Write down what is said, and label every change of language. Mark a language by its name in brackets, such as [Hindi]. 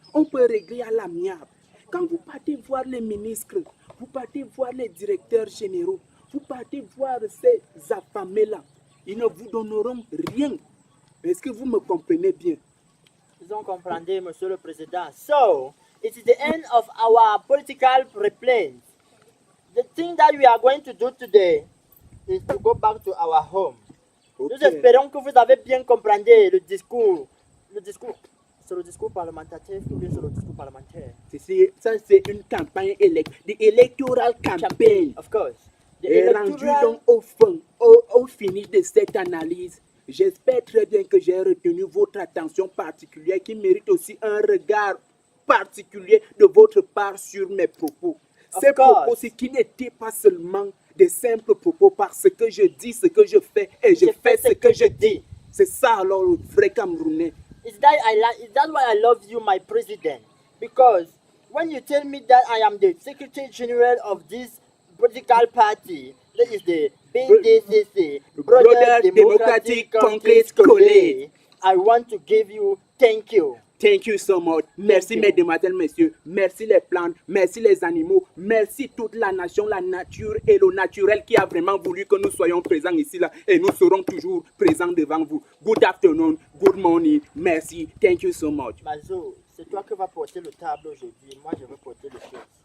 [French] On peut régler à l'amiable. Quand vous partez voir les ministres, vous partez voir les directeurs généraux, vous partez voir ces affamés-là, ils ne vous donneront rien. Est-ce que vous me comprenez bien? Ils ont compris, Monsieur le Président. [English] So, it is the end of our political replays. The thing that we are going to do today is to go back to our home. Ok. [French] Nous espérons que vous avez bien compris le discours. C'est le discours parlementaire ou bien c'est le discours parlementaire? Ça, c'est une campagne [English] the electoral campaign. Of course. The [French] Et rendu donc au fond, au fini de cette analyse, j'espère très bien que j'ai retenu votre attention particulière qui mérite aussi un regard particulier de votre part sur mes propos. [English] Of [French] Ces [English] course. [French] propos, c'est qui n'étaient pas seulement des simples propos parce que je dis ce que je fais et je fais ce que je dis. C'est ça alors le vrai Camerounais. [English] Is that why I love you, my president? Because when you tell me that I am the Secretary General of this political party, that is the BDCC, Brother Democratic Congress College, I want to give you thank you. Thank you so much. [French] Merci, [English] you. [French] mesdemoiselles, messieurs. Merci les plantes, merci les animaux, merci toute la nation, la nature et le naturel qui a vraiment voulu que nous soyons présents ici là et nous serons toujours présents devant vous. [English] Good afternoon, good morning, merci, thank you so much. [French] Mazo, c'est toi qui vas porter le tableau aujourd'hui. Moi, je vais porter le chef.